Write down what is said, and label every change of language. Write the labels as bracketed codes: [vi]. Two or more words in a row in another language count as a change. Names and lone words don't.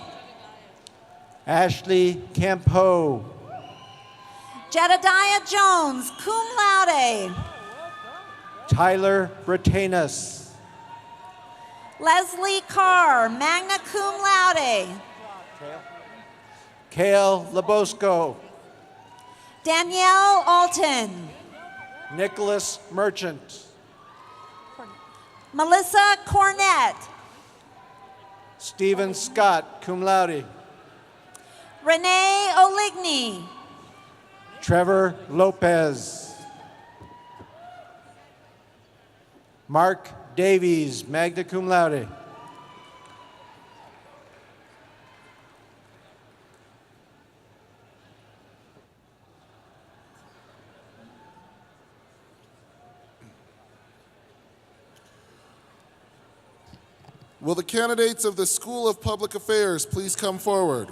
[en] Ashley Campo. Jedediah Jones, [la] cum laude. [en] Tyler Bretanus. Leslie Carr, [la] magna cum laude. [en] Kale Labosco. Danielle Alton. Nicholas Merchant. Melissa Cornett. Stephen Scott, [la] cum laude. [en] Renee Oligny. Trevor Lopez. Mark Davies, [la] magna cum laude. [en] Will the candidates of the School of Public Affairs please come forward?